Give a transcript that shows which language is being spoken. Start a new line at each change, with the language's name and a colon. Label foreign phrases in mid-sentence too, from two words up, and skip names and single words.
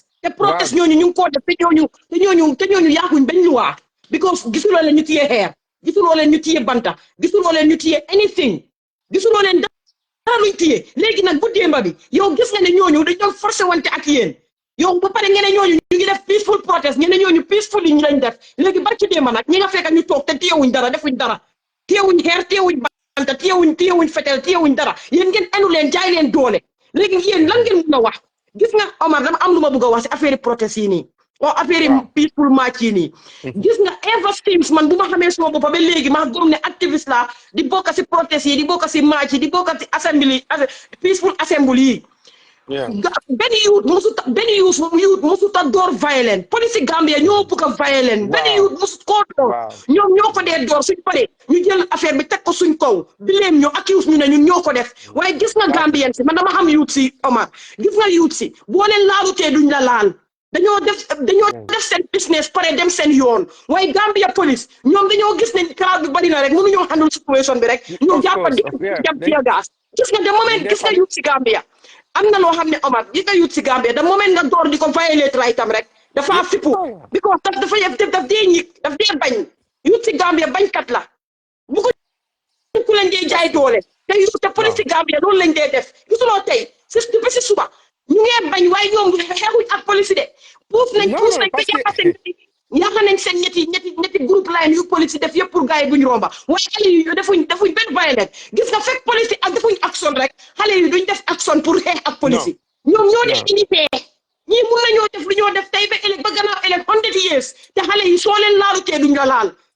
Wolof: te protest ñooñu ñu ngi koo def te ñooñu yaakuñ bañ luwaa because gisuloo leen ñu téye xeer gisuloo leen ñu téye banta gisuloo leen ñu téye anything gisuloo leen dara luñ téye léegi nag bu démba bi yow gis nga ne ñooñu dañ doon forcé wante ak yéen yow ba pare ngeen ne ñooñu ñu ngi def
English: peaceful protest
Wolof: ngeen ne ñooñu peaceful yi ñu lañ def léegi barki démba nag ñi nga fekk ñu toog te téyewuñ dara defuñ dara téyewuñ xeer téyewuñ banta téyewuñ fetel téyewuñ dara yéen ngeen enu leen jaay leen doole léegi yéen lan ngeen mën a wax gis nga Omar dama am lu ma bëgg a wax si affaire protest yi nii affaire peaceful march yi nii gis nga ever since man bu ma xamee suma boppa ba léegi ma gëm ne activiste la di bokk si protest yi di bokk si march yi di bokk si assembly
English: peaceful assembly
Wolof: yi benn youth musu ta door violent police Gambia ñoo bëgg a violent benn youth musu koo door ñoom ñoo ko dee door suñ paree ñu jël affaire bi teg ko suñ kaw bileem ñu accuse ñu ne ñun ñoo ko def waaye gis nga Gambien si man dama xam youth si Omar gis nga youth si boo leen laalutee duñ la laal dañoo def seen business pare dem seen yoon waaye Gambia police ñoom dañoo gis ne crowd bi bari na rek mënuñoo
English: handle situation
Wolof: bi rek ñu jàppa di jàpp
English: tear gas
Wolof: gis nga de moment gis nga youth si Gambia am na loo xam ne Omar yi nga yut si Gambia da moment nga door di ko
English: violate right
Wolof: am rek dafa fippu because daf dee ñik daf dee bañ yut si Gambia bañkat la bu ko ku leen dee jaay doole te yut te police Gambia loolu lañ dee def gisuloo tey ba si suba ñu ngee bañ waaye ñoom xeexuñ ak police de puus nañ ba yàq nañ seen ñetti groupe line yu police def yëpp pour gars yi duñ romba waaye xale yi defuñ benn violence gis nga fekk police ak defuñ action rek xale yi duñ def action pour xeex ak police ñoom ñoo def unité ñii mun nañoo def lu ñoo def tey ba ëllëg ba gannaaw ëllëg 100 years te xale yi soo leen laalutee duñ la laal